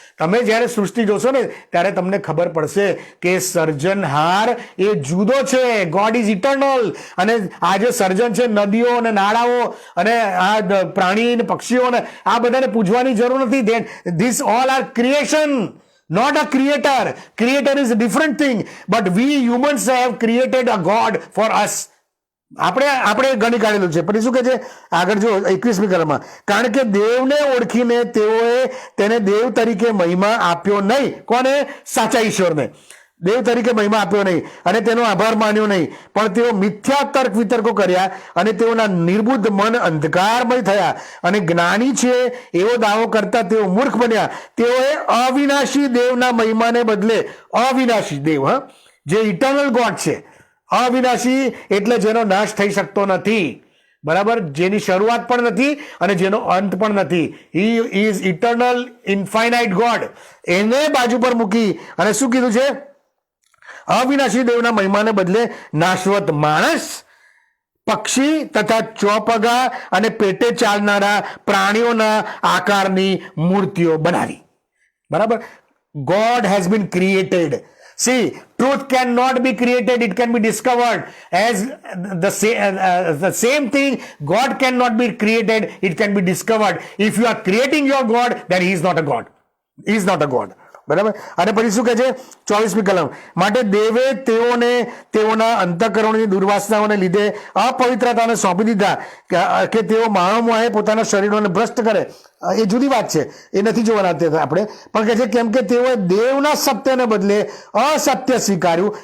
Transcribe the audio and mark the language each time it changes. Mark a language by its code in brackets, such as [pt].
[gu] તમે જ્યારે સૃષ્ટિ જોશો ને ત્યારે તમને ખબર પડશે કે સર્જનહાર એ જુદો છે. [en] God is eternal. [gu] અને આ જે સર્જન છે, નદીઓ અને નાળાઓ અને આ પ્રાણી અને પક્ષીઓને આ બધાને પૂજવાની જરૂર નથી. [en] This all are creation, not a creator. Creator is a different thing, but we humans have created a God for us. [gu] આપણે ગણી કાઢેલું છે. પછી શું કહે છે આગળ જો 21મી કલમમાં, કારણ કે દેવને ઓળખીને તેઓએ તેને દેવ તરીકે મહિમા આપ્યો નહીં. કોને? સાચા ઈશ્વરને દેવ તરીકે મહિમા આપ્યો નહીં અને તેનો આભાર માન્યો નહીં, પણ તેઓ મિથ્યા તર્ક વિતર્કો કર્યા અને તેઓના નિર્બુદ્ધ મન અંધકારમય થયા અને જ્ઞાની છે એવો દાવો કરતા તેઓ મૂર્ખ બન્યા. તેઓએ અવિનાશી દેવના મહિમાને બદલે અવિનાશી દેવ, જે [en] eternal God [gu] છે, અવિનાશી એટલે જેનો નાશ થઈ શકતો નથી, બરાબર, જેની શરૂઆત પણ નથી અને જેનો અંત પણ નથી. [en] He is eternal infinite God. [gu] એને બાજુ પર મૂકી અને શું કીધું છે? અવિનાશી દેવના મહિમાને બદલે નાશવત માણસ, પક્ષી તથા ચોપગા અને પેટે ચાલનારા પ્રાણીઓના આકારની મૂર્તિઓ બનાવી. બરાબર. [en] God has been created. See, truth cannot be created, it can be discovered. As the same thing, God cannot be created, it can be discovered. If you are creating your God, then he is not a God. He is not a God. [gu] બરાબર. અને પછી શું કહે છે 24મી કલમ, માટે દેવે તેઓને તેઓના અંતઃકરણની દુર્વાસનાઓને લીધે અપવિત્રતાને સોંપી દીધા કે તેઓ માણસોએ પોતાના શરીરોને ભ્રષ્ટ કરે. એ જુદી વાત છે, એ નથી જોવાના આપણે. પણ કહે છે કેમ કે તેઓએ દેવના સત્યને બદલે અસત્ય સ્વીકાર્યું.